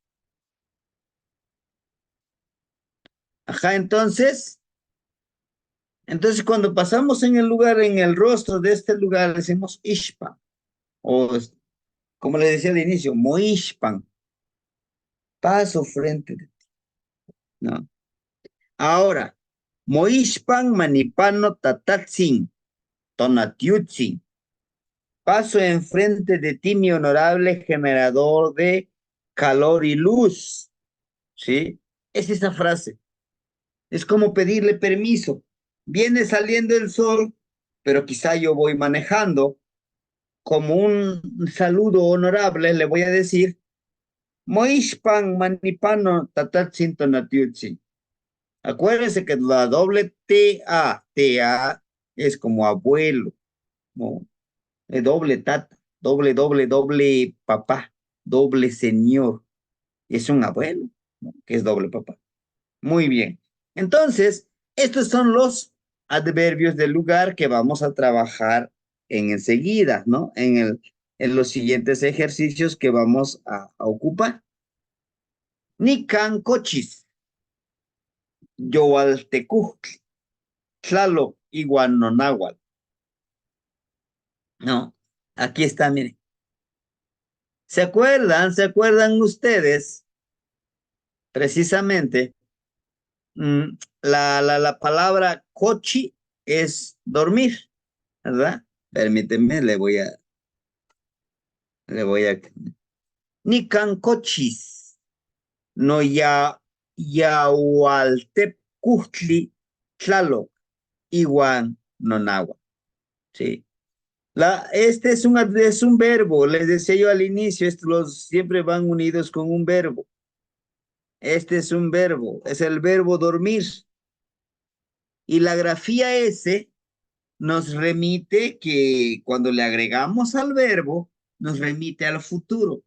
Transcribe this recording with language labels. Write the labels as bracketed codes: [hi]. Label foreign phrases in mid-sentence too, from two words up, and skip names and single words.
[es] Ajá, entonces cuando pasamos en el lugar, en el rostro de este lugar, decimos ishpan, o como le decía al inicio, moishpan, paso frente de ti, ¿no? Ahora, [nah] moishpan manipano tatatsin, tonatiutsin, [es] paso enfrente de ti, mi honorable generador de calor y luz, ¿sí? Es esa frase. Es como pedirle permiso. Viene saliendo el sol, pero quizá yo voy manejando. Como un saludo honorable, le voy a decir, [nah] Moishpan manipano tatatsinto natiutsi. [es] Acuérdense que la doble ta es como abuelo, ¿no? Doble tata, doble papá, doble señor. Es un abuelo, ¿no? Que es doble papá. Muy bien. Entonces, estos son los adverbios del lugar que vamos a trabajar en enseguida, ¿no? En los siguientes ejercicios que vamos a ocupar. [nah] Nican cochis, yoaltecuhtli, tlalo, iguanonáhuatl. [es] No, aquí está, miren. ¿Se acuerdan ustedes precisamente? La palabra cochi es dormir, ¿verdad? Permíteme, le voy a... [nah] Nican cochis, no yahualtep cuhtli, tlalo, iguan nonagua, [es] ¿sí? Este es un verbo, les decía yo al inicio, los siempre van unidos con un verbo. Este es un verbo, es el verbo dormir. Y la grafía S nos remite que cuando le agregamos al verbo, nos remite al futuro.